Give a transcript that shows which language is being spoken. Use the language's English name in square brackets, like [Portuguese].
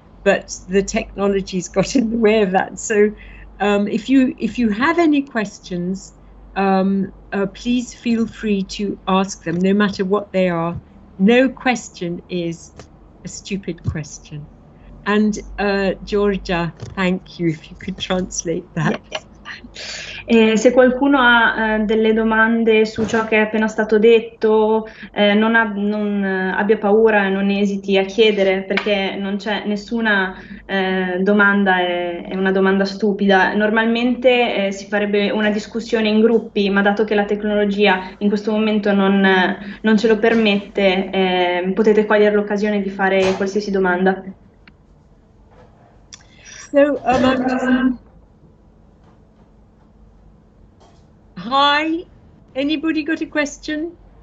[English] But the technology's got in the way of that. So if you have any questions, please feel free to ask them, no matter what they are. No question is a stupid question. And Georgia, thank you, if you could translate that. [Italian] Se qualcuno ha delle domande su ciò che è appena stato detto, non abbia paura, non esiti a chiedere, perché non c'è nessuna domanda, è una domanda stupida. Normalmente si farebbe una discussione in gruppi, ma dato che la tecnologia in questo momento non ce lo permette, potete cogliere l'occasione di fare qualsiasi domanda. [English] So, hi, anybody got a question?